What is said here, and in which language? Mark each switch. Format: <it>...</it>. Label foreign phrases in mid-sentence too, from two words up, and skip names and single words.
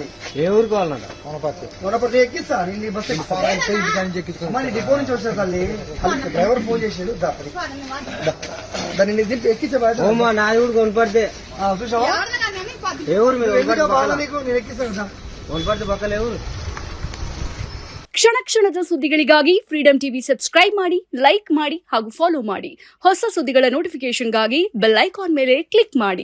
<te>ఏ ఊరికి వాళ్ళంట? వనపర్తి ఎక్కిస్తా. నేను ఈ బస్ ఎక్కిస్తా. డిపో నుంచి వచ్చా తల్లి. డ్రైవర్ ఫోన్ చేసాడు, దాన్ని దింపి ఎక్కించే బాధ్యత నాది. ఊరికి వనపడితే చూసావా? ఏ ఊరు మీరు? నీకు నేను ఎక్కిస్తాను. వనపడితే పక్కలే ఊరు.</te> <kn>ಕ್ಷಣ ಕ್ಷಣದ ಸುದ್ದಿಗಳಿಗಾಗಿ ಫ್ರೀಡಂ ಟಿವಿ ಸಬ್ಸ್ಕ್ರೈಬ್ ಮಾಡಿ, ಲೈಕ್ ಮಾಡಿ ಹಾಗೂ ಫಾಲೋ ಮಾಡಿ. ಹೊಸ ಸುದ್ದಿಗಳ ನೋಟಿಫಿಕೇಶನ್ಗಾಗಿ</kn> <en>bell icon</en> <kn>ಮೇಲೆ ಕ್ಲಿಕ್ ಮಾಡಿ.</kn>